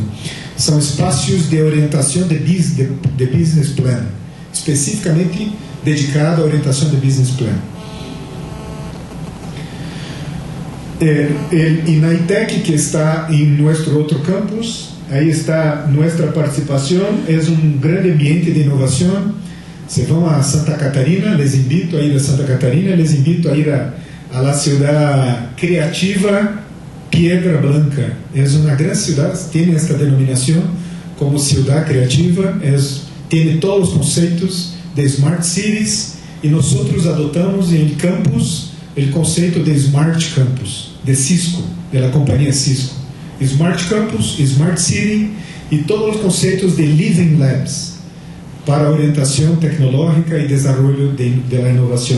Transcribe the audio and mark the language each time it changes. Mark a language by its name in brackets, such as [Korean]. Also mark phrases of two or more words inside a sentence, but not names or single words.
[Portuguese] São espaços de orientação de [English] business plan, [Portuguese] especificamente dedicado à orientação de [English] business plan. [Portuguese] E na ITEC, que está em nosso outro campus, aí está nossa participação, é um grande ambiente de inovação. Se vão a Santa Catarina, [Spanish] les invito a ir a Santa Catarina, les invito a ir a la ciudad creativa Piedra Blanca. [Portuguese] É uma grande cidade, tem esta denominação como [Spanish] ciudad creativa, [Portuguese] tem todos os conceitos de [English] Smart Cities, [Portuguese] e nós adotamos em campus o conceito de [English] Smart Campus, [Portuguese] de Cisco, da companhia Cisco. [English] Smart Campus, Smart City [Portuguese] e todos os conceitos de [English] Living Labs [Portuguese] para orientação tecnológica e desenvolvimento da inovação.